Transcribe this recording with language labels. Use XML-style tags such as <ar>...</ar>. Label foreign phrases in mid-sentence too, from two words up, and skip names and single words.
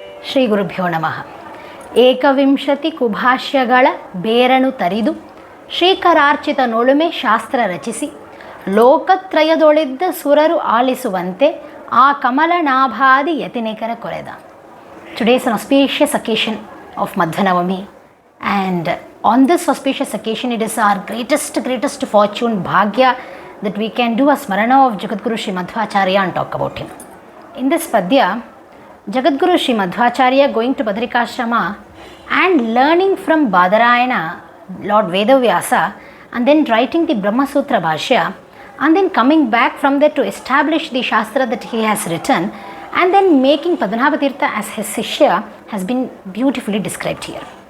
<sa>ಶ್ರೀ ಗುರುಭ್ಯೋ ನಮಃ.</sa> <kn>ಏಕವಿಂಶತಿ ಕುಭಾಷ್ಯಗಳ ಬೇರನು ತರಿದು ಶ್ರೀಕರಾರ್ಚಿತ ನೊಳುಮೆ ಶಾಸ್ತ್ರ ರಚಿಸಿ ಲೋಕತ್ರಯದೊಳಿದ್ದ ಸುರರು ಆಲಿಸುವಂತೆ ಆ ಕಮಲನಾಭಾದಿ ಯತಿನಿಕರ ಕೊರೆದ.</kn> <en>Today is an auspicious occasion of Madhwanama, and on this auspicious occasion it is our greatest fortune, bhagya, that we can do a smarana of Jagadguru Sri Madhwacharya and talk about him. In this padya, Jagadguru Sri Madhwacharya going to Badrikashrama and learning from Badarayana, Lord Vedavyasa, and then writing the Brahma Sutra Bhashya, and then coming back from there to establish the shastra that he has written, and then making Padmanabha Tirtha as his Sishya has been beautifully described here.</en>